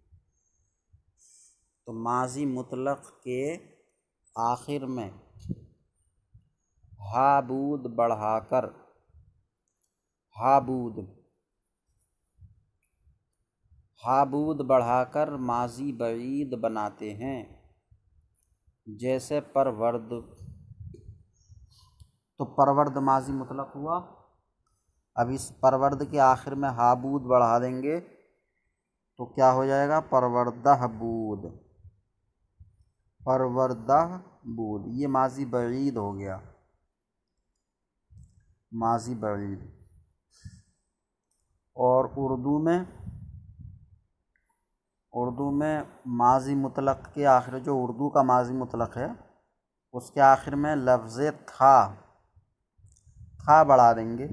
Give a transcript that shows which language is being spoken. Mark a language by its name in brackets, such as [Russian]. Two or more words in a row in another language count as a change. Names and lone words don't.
[Urdu] تو ماضی مطلق کے آخر میں ہا بود بڑھا کر، ہا بود بڑھا کر ماضی بعید بناتے ہیں، جیسے پرورد۔ تو پرورد ماضی مطلق ہوا۔ اب اس پرورد کے آخر میں ہا بود بڑھا دیں گے تو کیا ہو جائے گا؟ [Persian] پروردہ بود، پروردہ بود، [Urdu] یہ ماضی بعید ہو گیا، ماضی بعید۔ اور اردو میں ماضی مطلق کے آخر، جو اردو کا ماضی مطلق ہے اس کے آخر میں لفظ تھا بڑھا دیں گے۔